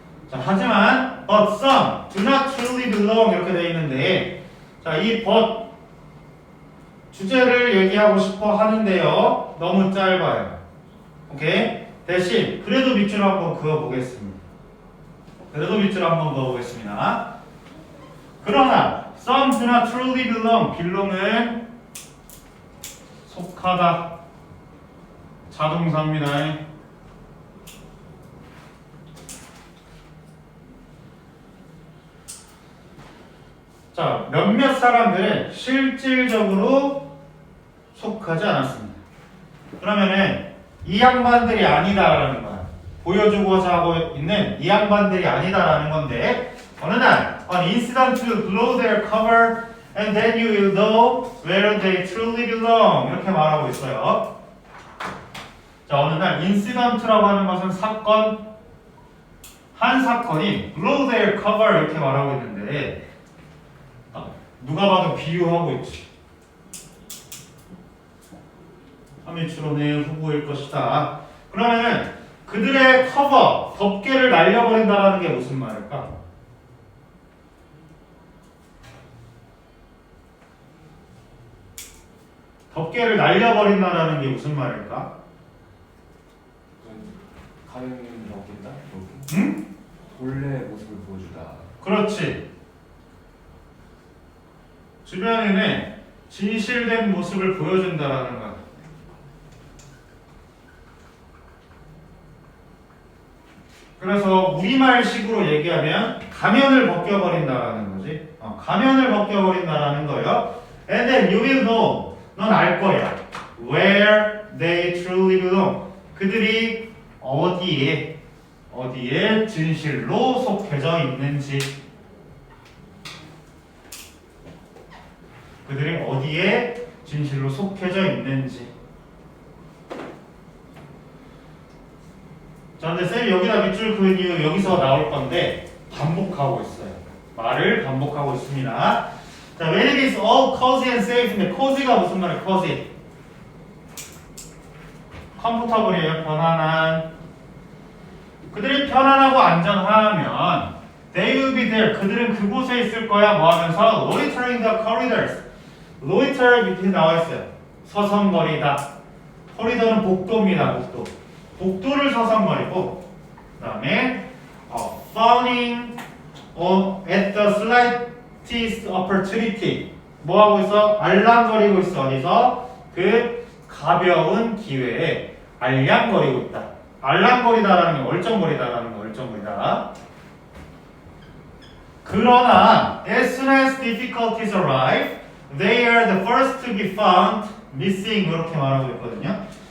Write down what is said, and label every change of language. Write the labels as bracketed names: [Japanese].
[Korean] 자, 하지만 [English] but some do not truly belong [Korean] 이렇게 되어 있는데 자, 이 [English] but [Korean] 주제를 얘기하고 싶어 하는데요. 너무 짧아요. 오케이? 대신 그래도 밑줄 한번 그어보겠습니다. 그래도 밑줄 한번 그어보겠습니다. 그러나 [English] some do not truly belong. [Korean] belong은 속하다. 자동사입니다. 자, 몇몇 사람들은 실질적으로 속하지 않았습니다. 그러면은 이 양반들이 아니다라는 거야. 보여주고자 하고 있는 이 양반들이 아니다라는 건데 어느 날 [English] an incident will blow their cover and then you will know where they truly belong [Korean] 이렇게 말하고 있어요. 자, 어느 날 incident라고 하는 것은 사건, 한 사건이 [English] blow their cover [Korean] 이렇게 말하고 있는데 누가 봐도 비유하고 있지. 3일치로 내 후보일 것이다. 그러면은 그들의 커버, 덮개를 날려버린다는 게 무슨 말일까? 덮개를 날려버린다는 게 무슨 말일까? 가면 먹긴다? 응? 본래 모습을 보여주다. 그렇지. 주변에는 진실된 모습을 보여준다라는 거야. 그래서 우리말식으로 얘기하면 가면을 벗겨버린다라는 거지. 가면을 벗겨버린다라는 거예요. [English] And then you will know. [Korean] 넌 알 거야. [English] Where they truly belong. [Korean] 그들이 어디에 진실로 속해져 있는지. 그들이 어디에 진실로 속해져 있는지. 자, 근데 쌤이 여기다 밑줄 그은 이유 여기서 나올 건데 반복하고 있어요. 말을 반복하고 있습니다. [English] 자, when it is all cozy and safe인데 cozy가 [Korean] 무슨 말이에요? [English] cozy. [Korean] 컴포터블이에요. 편안한. 그들이 편안하고 안전하면 [English] they will be there. [Korean] 그들은 그곳에 있을 거야. 뭐 하면서 [English] loitering the corridors. [Korean] loiter 밑에 나와 있어요. 서성거리다. 코리더는 복도입니다. 복도. 복도를 서성거리고 그 다음에 [English] fawning at the slightest opportunity [Korean] 뭐 하고 있어? 알랑거리고 있어. 어디서? 그 가벼운 기회에 알랑거리고 있다. 알랑거리다라는 게 얼쩡거리다라는 거. 얼쩡거리다. 그러나 [English] as soon as difficulties arrive they are the first to be found missing [Korean] 이렇게 말하고 있거든요.